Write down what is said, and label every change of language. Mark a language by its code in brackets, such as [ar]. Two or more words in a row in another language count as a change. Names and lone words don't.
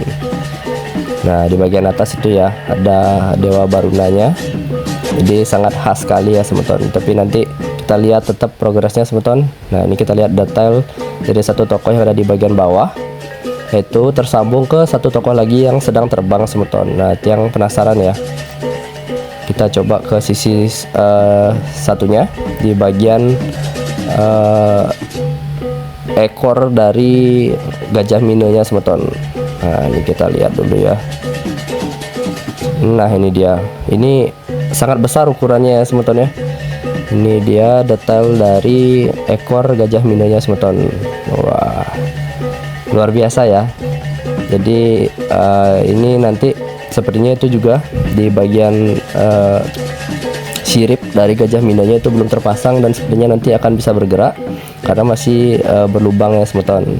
[id] Nah di bagian atas itu ya ada Dewa Barunanya, jadi sangat khas sekali ya semeton. Tapi nanti kita lihat tetap progresnya semeton. Nah ini kita lihat detail dari satu tokoh yang ada di bagian bawah, itu tersambung ke satu tokoh lagi yang sedang terbang semeton. Nah tiang penasaran ya, kita coba ke sisi satunya di bagian ekor dari Gajah Minanya semeton. Nah ini kita lihat dulu ya. Nah ini dia, ini sangat besar ukurannya ya semeton ya. Ini dia detail dari ekor gajah minonya semeton. Wah, luar biasa ya. Jadi ini nanti sepertinya itu juga di bagian sirip dari gajah minonya itu belum terpasang, dan sepertinya nanti akan bisa bergerak karena masih berlubang ya semeton.